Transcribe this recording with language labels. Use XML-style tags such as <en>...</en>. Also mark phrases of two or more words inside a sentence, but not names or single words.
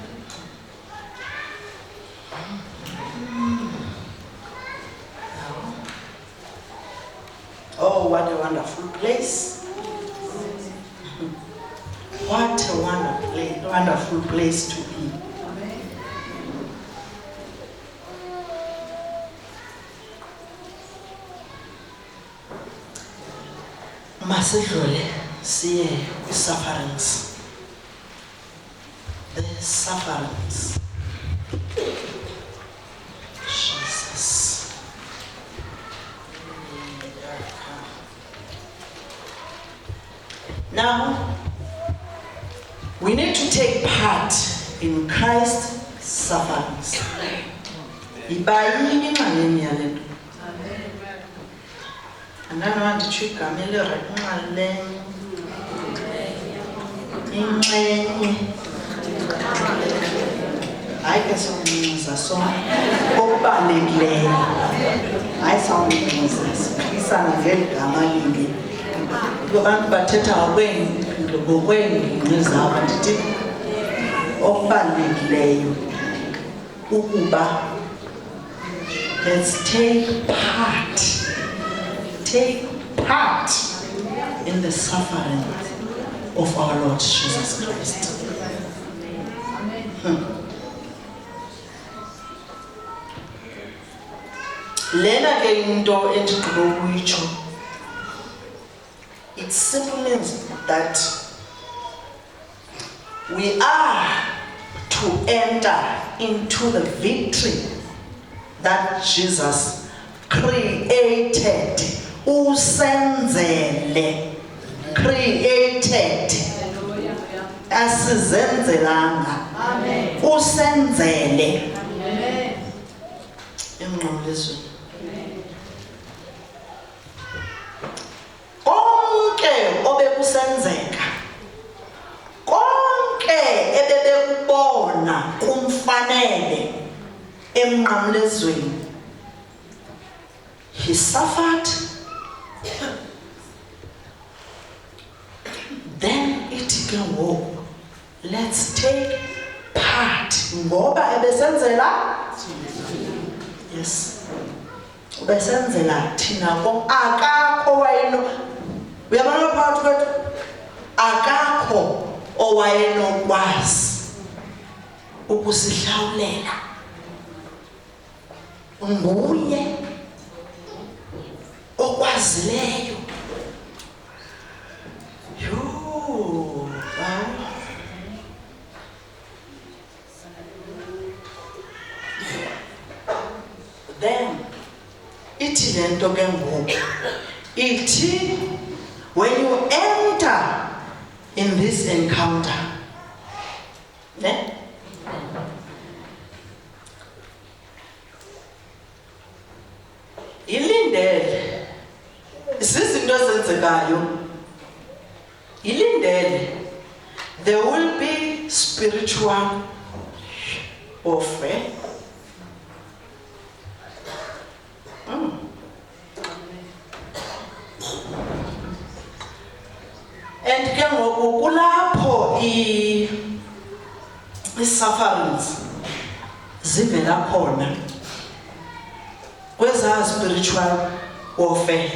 <en>Oh, what a wonderful place. What a wonderful place to be.</en> <xh>Masidlule siye kwi-sufferings.</xh> <en>The sufferings. Jesus. Now, we need to take part in Christ's sufferings.</en> <xh>Ibayini inxalenye yale nto. Andanoba nditsho igama inxalenye. Inxenye. Hayi ke sawumiza sona okubalulekileyo. Hayi sawumiza siphikisana ngeli gama linye. Abantu bathetha ngokweengingqi zabo, ndithi okubalulekileyo ukuba</xh> <en>let's take part in the suffering of our Lord Jesus Christ.</en> <xh>Lena ke into endigqiba ukuyitsho,</xh> <en>it simply means that we are to enter into the victory that Jesus created.</en> <xh>Usenzele created asizenzelanga. Amen. Usenzele Amen. emnqamlezweni. Konke obekusenzeka, konke ebebekubona kumfanele emnqamlezweni,</xh> <en>he suffered.</en> <xh>Then ithi ke ngoku,</xh> <en>let's take part.</en> <xh>Ngoba ebesenzela, yes, ubesenzela thina ko akakho wayeno, uyabona phakathi kwethu akakho owayenokwazi ukusihlawulela. Nguye okwazileyo.</xh> <en>Then</en> <xh>ithi le nto ke ngoku, ithi</xh> <en>when you enter in this encounter,</en> <xh>ne? Ilindele zizinto ezenzekayo. Ilindele,</xh> <en>there will be spiritual warfare.</en> <xh>And ke ngoku kulapho i-sufferings zivela khona kweza</xh> <en>spiritual warfare.</en>